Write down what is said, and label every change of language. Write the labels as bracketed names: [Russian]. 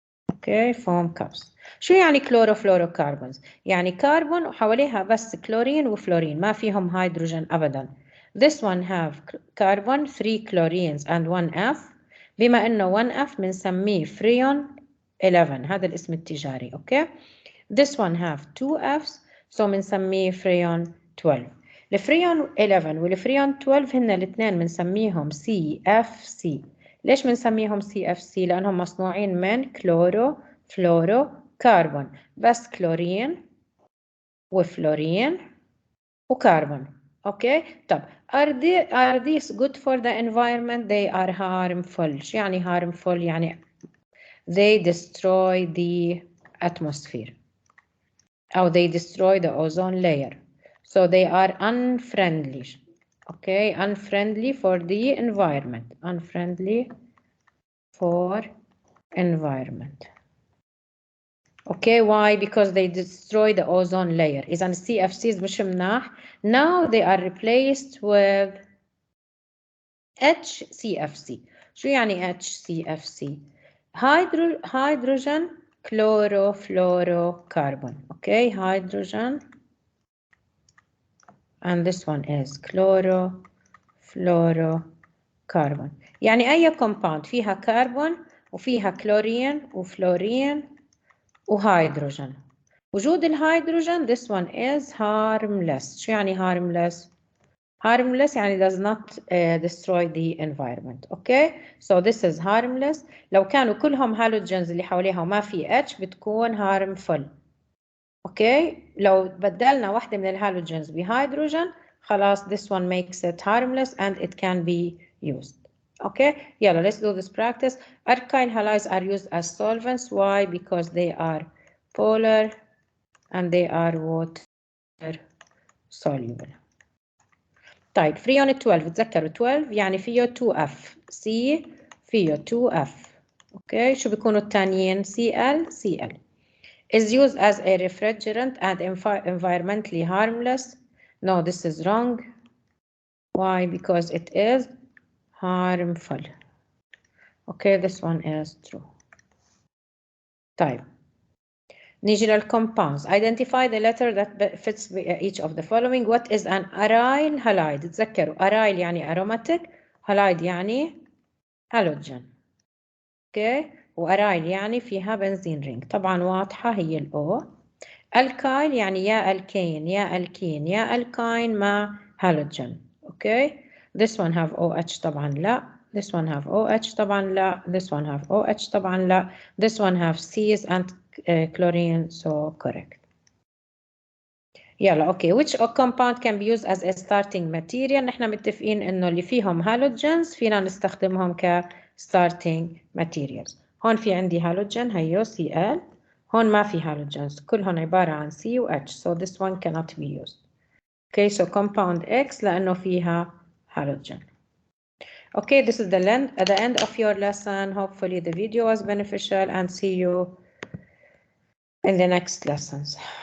[Arabic] أوكي فوم كابس. شو يعني كلوروفلوروكاربونز؟ يعني كربون وحواليها بس كلورين وفلورين ما فيهم هيدروجين أبداً. [English] This one have carbon 3 chlorines and 1 F. [Arabic] بما إنه 1 F بنسميه فريون 11 هذا الاسم التجاري. [English] okay This one have 2 Fs so [Arabic] بنسميه فريون 12. الفريون 11 والفريون 12 هن الاثنين بنسميهم CFC. ليش بنسميهم CFC؟ لأنهم مصنوعين من كلورو فلورو كربون بس كلورين وفلورين وكربون. اوكي طب [English] are these good for the environment؟ they are harmful. [Arabic] شو يعني [English] harmful؟ يعني they destroy the atmosphere [Arabic] أو [English] they destroy the ozone layer so they are unfriendly. okay unfriendly for the environment. unfriendly for environment. okay why؟ because they destroy the ozone layer. [Arabic] إذا CFCs مش مناح. [English] now they are replaced with HCFC. [Arabic] شو يعني [English] HCFC؟ hydrogen chlorofluorocarbon. okay hydrogen and this one is chlorofluorocarbon. [Arabic] يعني أي compound فيها كربون وفيها كلورين وفلورين وهيدروجين. وجود الهيدروجين [English] this one is harmless. [Arabic] شو يعني [English] harmless؟ harmless يعني does not destroy the environment. okay so this is harmless. [Arabic] لو كانوا كلهم هالوجينز اللي حواليها وما في H بتكون harmful. اوكي لو بدلنا واحدة من الهالوجينز بهيدروجين خلاص [English] this one makes it harmless and it can be used. okay [Arabic] يلا [English] let's do this practice. alkyl halides are used as solvents. why؟ because they are polar and they are water soluble. [Arabic] طيب فريون 12 تذكروا 12 يعني فيه 2F C فيه 2F اوكي شو بيكونوا الثانيين؟ Cl. [English] is used as a refrigerant and environmentally harmless. No, this is wrong. Why? Because it is harmful. Okay, this one is true. [Arabic] طيب نيجي للcompounds. [English] Identify the letter that fits each of the following. What is an aryl halide? [Arabic] تذكروا [English] aryl يعني aromatic, halide يعني halogen. [Arabic] اوكي وارايل يعني فيها بنزين رينج، طبعا واضحة هي الأو. الكايل يعني يا الكين يا الكين يا الكاين مع هالوجين. [English] okay this one have OH [Arabic] طبعا لا، [English] this one have OH طبعا لا، this one have OH طبعا لا، this one have C's and chlorine so correct. [Arabic] يلا اوكي [English] which compound can be used as a starting material؟ [Arabic] نحن متفقين انه اللي فيهم هالوجينز فينا نستخدمهم ك starting materials. هون في عندي هالوجين هيو Cl، هون ما في هالوجينز كلهم عبارة عن C و H [English] so this one cannot be used. Okay so compound X [Arabic] لأنه فيها [English] halogen. Okay this is the end of your lesson. Hopefully the video was beneficial and see you in the next lessons.